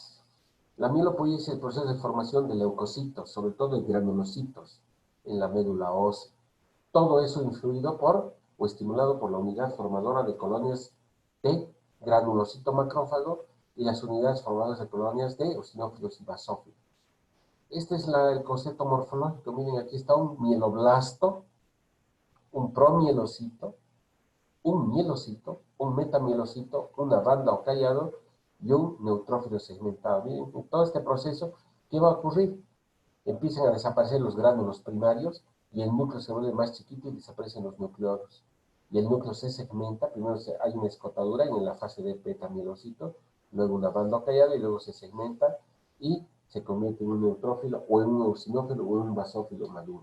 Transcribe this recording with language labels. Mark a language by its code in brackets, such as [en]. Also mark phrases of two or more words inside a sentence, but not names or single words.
[es] La mielopoiesis es el proceso de formación de leucocitos, sobre todo de granulocitos, en la médula ósea. Todo eso influido por o estimulado por la unidad formadora de colonias de granulocito macrófago y las unidades formadoras de colonias de eosinófilos y basófilos. Este es el concepto morfológico. Miren, aquí está un mieloblasto, un promielocito, un mielocito, un metamielocito, una banda o callado y un neutrófilo segmentado. Miren, en todo este proceso, ¿qué va a ocurrir? Empiezan a desaparecer los gránulos primarios y el núcleo se vuelve más chiquito y desaparecen los nucleolos. Y el núcleo se segmenta, primero hay una escotadura en la fase de betamielocito, luego una banda callada y luego se segmenta y se convierte en un neutrófilo o en un eosinófilo o en un basófilo maduro.